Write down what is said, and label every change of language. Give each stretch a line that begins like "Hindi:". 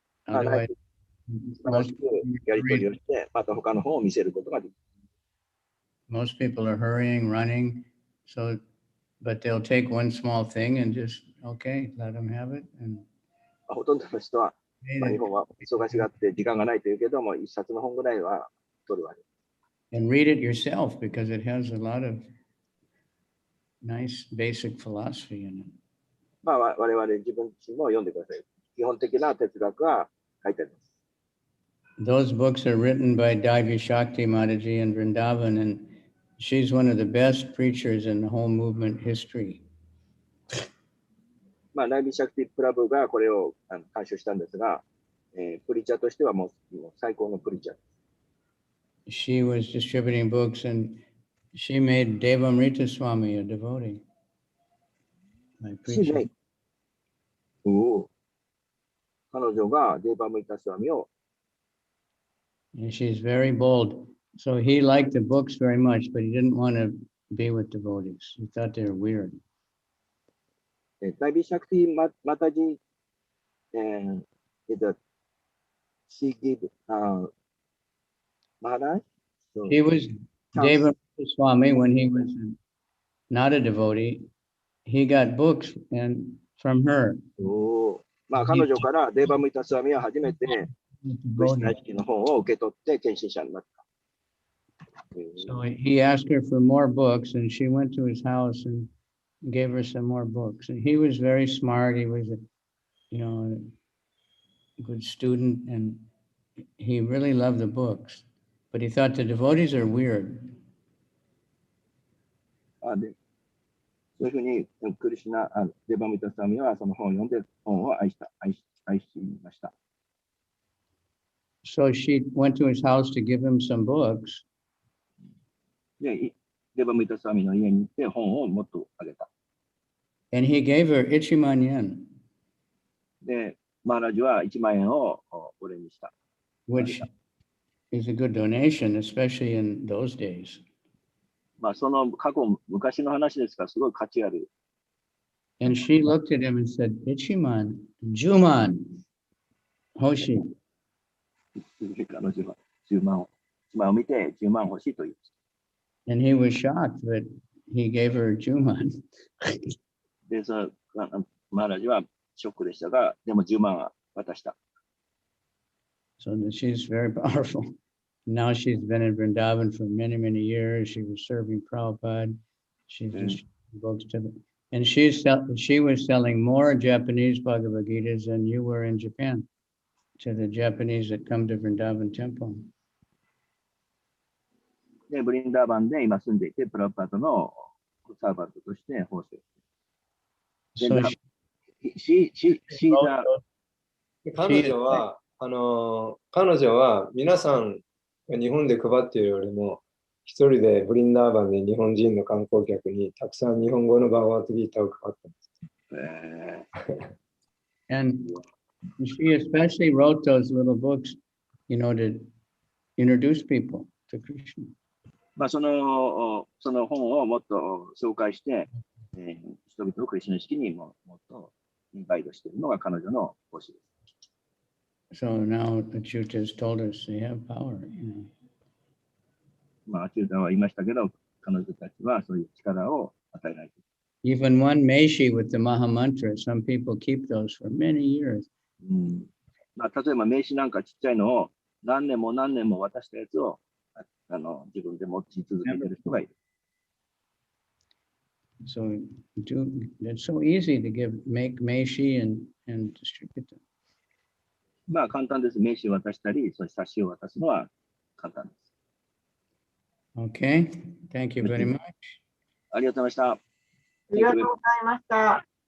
Japanese: まあ、
English: Otherwise,
Japanese: 楽しくやり取りをして、また他の本を見せることができる。
English: most people are hurrying, running, so, but they'll take one small thing and just, okay, let them have it. And
Japanese: ほとんどの人は、まあ、日本は忙しがって時間がないというけども、一冊の本ぐらいは取るわけ。
English: and read it yourself because it has a lot of nice basic philosophy in it.
Japanese: まあ、我々自分自身も読んでください。基本的な哲学が書いてあります。
English: Those books are written by Devi Shakti Mataji in Vrindavan, and she's one of the best preachers in the whole movement history.
Japanese: まあ、ナイビシャクティクラブがこれを監修したんですが、プリチャーとしてはもう最高のプリチャー。
English: She was distributing books and she made Devamrita Swami a devotee by preaching.
Japanese: おお。彼女がデーバムイタスワミを、
English: And she's very bold. So he liked the books very much, but he didn't want to be with devotees. He thought they were weird. ナイビシャクティマタジ、she gave Maharaj. So, He was Devamrita Swami when he was not a devotee. He got books and from her.
Japanese: おーまあ、彼女からデーバムイタスワミは初めてクリシュナ意識の本を受け取って献身者になった。
English: So he asked her for more books, and she went to his house and gave her some more books. And he was very smart. He was a good student, and he really loved the books. But he thought the devotees are weird.
Japanese: でそういうふうにクリシュナデーバムイタスワミはその本を読んで本を愛しました。
English: So she went to his house to give him some books.
Japanese: で、デーバムイタスワミの家に行って本をもっとあげた。
English: And he gave her ichiman yen,
Japanese: で、マハラジは1万円をお礼にした。
English: which is a good donation, especially in those days.
Japanese: まあ、その昔の話ですから、すごい価値ある。
English: And she looked at him and said,
Japanese: Ichiman, Juman, Hoshi. 彼女は1万を見て10万欲しいと言いました。
English: And he was shocked that he gave her Juman.
Japanese: で、マハラジはショックでしたが、でも10万は渡した。
English: So that she's very powerful. Now she's been in Vrindavan for many, many years. She was serving Prabhupada. She's distributing books to them. And she was selling more Japanese Bhagavad Gitas than you were in Japan to the Japanese that come to Vrindavan Temple.
Japanese: で、ブリンダーバンで今住んでいて、プラブパートのサーバントとして奉仕をしている。
English: So she's a
Japanese: 彼女は皆さんが日本で配っているよりも一人でブリンダーバンで日本人の観光客にたくさん日本語のバガワッドギータを配ってます。
English: and she especially wrote those little books, to introduce people to Krishna.
Japanese: まあ、その本をもっと紹介して、人々をクリシュナ意識にもっとインバイトしているのが彼女の方針です。
English: So now the Chutas told us they have power.
Japanese: まあ、アチュータは言いましたけど、彼女たちはそういう力を与えられている。
English: Even one Meshi with the Maha Mantra, some people keep those for many years.
Japanese: まあ、例えば名刺なんかちっちゃいのを何年も何年も渡したやつを自分で持ち続けている人がいる。
English: So it's so easy to make Meshi and distribute them.
Japanese: まあ簡単です。名刺を渡したり、そういう冊子を渡すのは簡単です。
English: Okay, thank you very much.
Japanese: ありがとうございました。ありがとうございました。